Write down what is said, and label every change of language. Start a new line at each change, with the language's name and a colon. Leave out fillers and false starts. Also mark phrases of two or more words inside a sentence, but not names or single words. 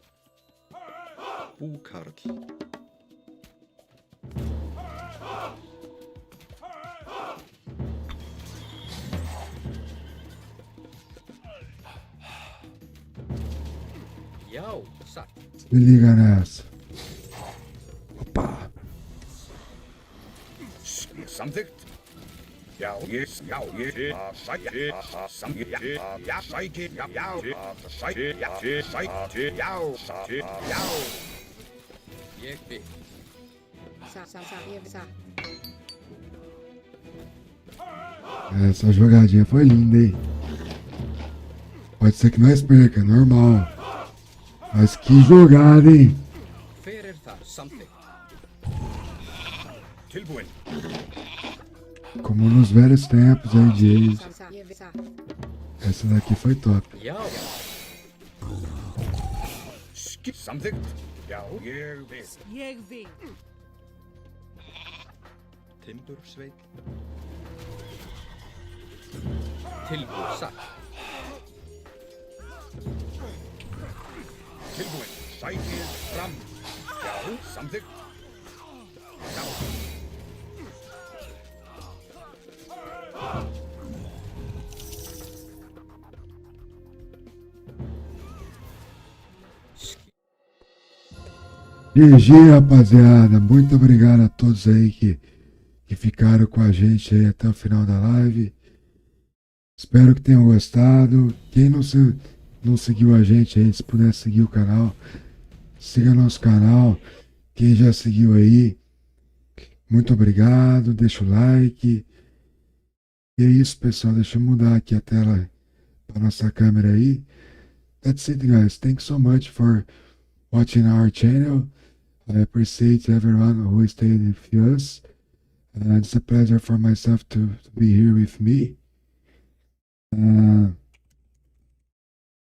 Icelandic: Búkarl. Já. Satt.
Portuguese: Se liga nessa. Opa.
Icelandic: Skip samþykkt. Já. Ég. Já. Ég. Sæki. Já. Sæki. Já. Sæki. Já. Sæki. Já. Sæki. Já. Ég vil. Satt. Ég vil. Satt.
Portuguese: Essa jogadinha foi linda, hein? Pode ser que nós perca, normal. Mas que jogada, hein?
Icelandic: Hver er það? Samþykkt. Tilbúin.
Portuguese: Como nos velhos tempos aí de Age.
Icelandic: Satt. Ég vil. Satt.
Portuguese: Essa daqui foi top.
Icelandic: Já. Skip samþykkt. Já. Ég vil. Ég vil. Timbursveinn. Tilbúin. Satt. Tilbúin. Sækið fram. Já. Samþykkt. Já.
Portuguese: GG, rapaziada. Muito obrigado a todos aí que ficaram com a gente aí até o final da live. Espero que tenham gostado. Quem não seguiu a gente aí, se puder seguir o canal, siga nosso canal. Quem já seguiu aí, muito obrigado. Deixa o like. E é isso, pessoal. Deixa eu mudar aqui a tela para nossa câmera aí.
English: That's it, guys. Thanks so much for watching our channel. I appreciate everyone who stayed with us. It's a pleasure for myself to be here with me.